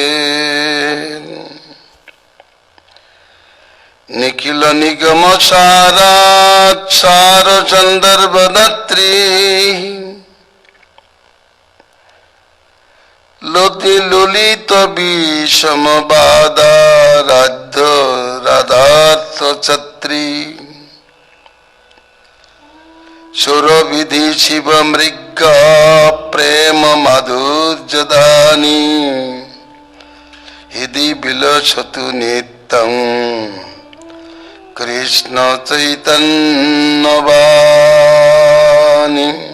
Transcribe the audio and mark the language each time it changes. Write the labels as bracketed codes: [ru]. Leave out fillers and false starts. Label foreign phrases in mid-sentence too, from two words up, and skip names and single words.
[sa] নিখিল নিগম সারাৎসার সন্দর্ভদাত্রী লতি ললিত বিষমবাদা রাধ্য রাধার্থ ছত্রী সুরবিধি শিব মৃগ প্রেম মাধুর্যদানি হৃদি বিলসতু নিত্যং কৃষ্ণ চৈতন্যবাণী।